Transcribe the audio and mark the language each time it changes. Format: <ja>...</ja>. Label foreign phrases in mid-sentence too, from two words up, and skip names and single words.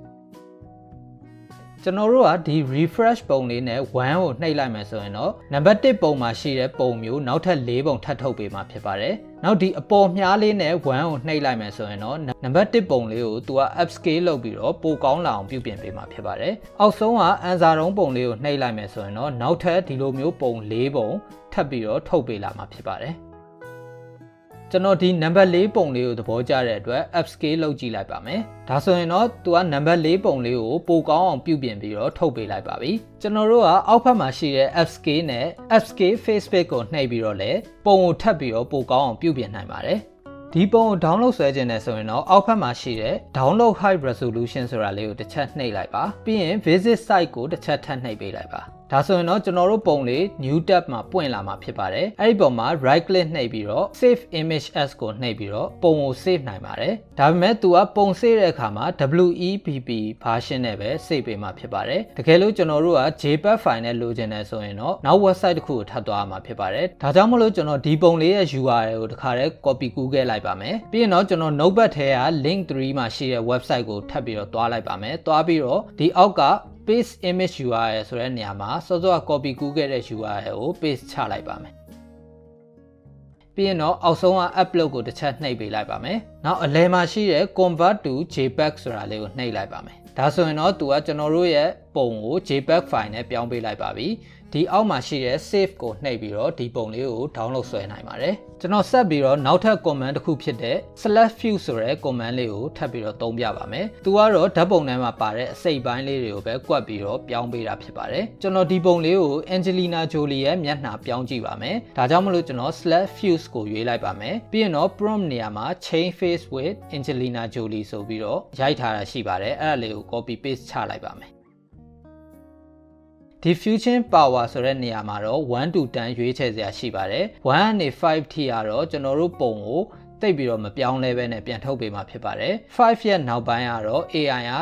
<my>ကျွန်တော်တို့ကဒီ refresh ပုံလေးနဲ့1ကိုနှိပ်လိုက်မယ်ဆိုရင်တော့နံပါတ်1ပုံမှာရှိတဲ့ပုံမျိုးနောက်ထပ်4ပုံထပ်ထုတ်ပေးမှာဖြစ်ပါတယ်နောက်ဒီအပေါ်မြားလေးနဲ့1ကိုနှိပ်လိုက်မယ်ဆိုရင်တော့နံပါတ်1ပုံလေးကိုသူက upscale လုပ်ပြီးတော့ပိုကောင်းလာအောင်ပြုပြင်ပေးမှာဖြစ်ပါတယ်အောက်ဆုံးကအန်စာတုံးပုံလေးကိုနှိပ်လိုက်မယ်ဆိုရင်တော့နောက်ထပ်ဒီလိုမျိုးပုံ4ပုံထပ်ပြီးတော့ထုတ်ပေးလာမှာဖြစ်ပါတယ် ကျွန်တော်ဒီ number 4 ပုံလေးကိုသဘောကျတဲ့အတွက် upscale လုပ်ကြည့်လိုက်ပါမယ်ဒါဆိုရင်တော့သူက number 4 ပုံလေးကိုပိုကောင်းအောင်ပြုပြင်ပြီးတော့ထုတ်ပေးလိုက်ပါပြီကျွန်တော်တို့ကအောက်ဘက်မှာရှိတဲ့ upscale နဲ့</my> <en>upscale face pic</en> <my>ကိုနှိပ်ပြီးတော့လည်းပုံကိုထပ်ပြီးတော့ပိုကောင်းအောင်ပြုပြင်နိုင်ပါတယ်ဒီပုံကို download ဆွဲခြင်းနဲ့ဆိုရင်တော့အောက်ဘက်မှာရှိတဲ့</my> <en>download high resolution</en> <my>ဆိုတာလေးကိုတစ်ချက်နှိပ်လိုက်ပါပြီးရင်</my> <en>visit site</en> <my>ကိုတစ်ချက်ထ ပ်နှိပ်ပေးလိုက်ပါဒါဆိုရင်တော့ကျွန်တော်တို့ပုံလေး</my> <en>new tab</en> <my>မှာပွင့်လာမှာဖြစ်ပါတယ်အဲ့ဒီပုံမှာ</my> <en>right click</en> <my>နှိပ်ပြီးတော့</my> <en>save image as</en> <my>ကိုနှိပ်ပြီးတော့ပုံကို save နိုင်ပါတယ်ဒါပေမဲ့သူကပုံ save တဲ့အခါမှာ</my> <en>WEPP version</en> <my>နဲ့ပဲ save ပေးမှာဖြစ်ပါတယ်တကယ်လို့ကျွန်တော်တို့က</my> <en>JPEG file</en> <my>နဲ့လိုချင်တယ်ဆိုရင်တော့နောက် website တစ်ခုကိုထ ပ်သွားရမှာဖြစ်ပါတယ်ဒါကြောင့်မလို့ကျွန်တော်ဒီပုံလေးရဲ့ URL ကိုတစ်ခါတည်း copy ကူးခဲ့လိုက်ပါမယ်ပြီးရင်တော့ကျွန်တော် notepad ထဲက link 3မှာရှိတဲ့ website ကိုထပ်ပြီးတော့သွားလိုက်ပါမယ်သွားပြီးတော့ဒီအောက်က</my> <en>paste image URL</en> <my>ဆိုတဲ့နေရာမှာစော စောက copy ကူးခဲ့တဲ့ URL ကို paste ချလိုက်ပါမယ်ပြီးရင်တော့အောက်ဆုံးက upload ကိုတစ်ချက်နှိပ်ပေးလိုက်ပါမယ်နောက်အလယ်မှာရှိတဲ့</my> <en>convert to JPEG</en> <my>ဆိုတာလေးကိုနှိပ်လိုက်ပါမယ်ဒါဆို ရင်တော့သူကကျွန်တော်တို့ရဲ့ပုံကို</my> <en>JPEG file</en> <my>နဲ့ပြောင်းပေးလိုက်ပါပြီဒီအောက်မှာရှိတဲ့ save ကိုနှိပ်ပြီးတော့ဒီပုံလေးကို download ဆွဲ နိုင်ပါတယ်ကျွန်တော်ဆက်ပြီးတော့နောက်ထပ် command တစ်ခုဖြစ်တဲ့ /view ဆိုတဲ့ command လေးကိုထပ်ပြီးတော့သုံးပြပါမယ်သူကတော့ဓာတ်ပုံထဲမှာပါတဲ့အစိပ်ပိုင်းလေးတွေကိုပဲကွက်ပြီးတော့ပြောင်းပေးတာဖြစ်ပါတယ်ကျွန်တော်ဒီပုံလေးကို Angelina Jolie ရဲ့မျက်နှာပြောင်းကြည့်ပါမယ်ဒါကြောင့်မလို့ကျွန်တော် /views ကိုရွေးလိုက်ပါမယ်ပြီးရင်တော့ prompt နေရာမှာ</my> <en>change face with Angelina Jolie</en> <my>ဆိုပြီးတော့ရိုက်ထားတာရှိပါတယ်အဲ့ဒါလေးကို</my> <en>copy paste</en> <my>ချလိုက်ပါမယ်</my> <en>diffusion power</en> <my>ဆိုတဲ့နေရာမှာတော့1 to 10ရွေးချယ်စရာရှိပါတယ်1ကနေ5ထိကတော့ကျွန်တော်တို့ပုံကိုတိတ်ပြီးတော့မပြောင်းလဲပဲနဲ့ပြန်ထုတ်ပေးမှာဖြစ်ပါတယ်5ရဲ့နောက်ပိုင်းကတော့ AI က</my>